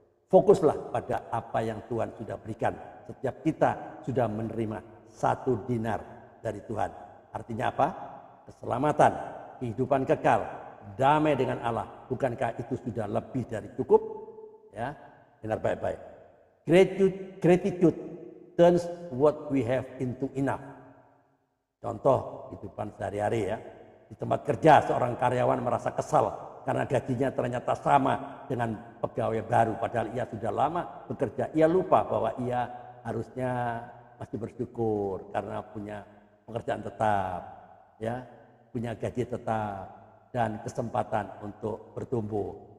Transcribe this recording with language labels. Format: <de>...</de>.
<id>Fokuslah pada apa yang Tuhan sudah berikan. Setiap kita sudah menerima 1 dinar dari Tuhan. Artinya apa? Keselamatan, kehidupan kekal, damai dengan Allah. Bukankah itu sudah lebih dari cukup? Ya, dengar baik-baik.</id> <en>Gratitude turns what we have into enough.</en> <id>Contoh kehidupan sehari-hari ya. Di tempat kerja seorang karyawan merasa kesal karena gajinya ternyata sama dengan pegawai baru. Padahal ia sudah lama bekerja. Ia lupa bahwa ia harusnya masih bersyukur karena punya pekerjaan tetap, ya, punya gaji tetap dan kesempatan untuk bertumbuh.</id>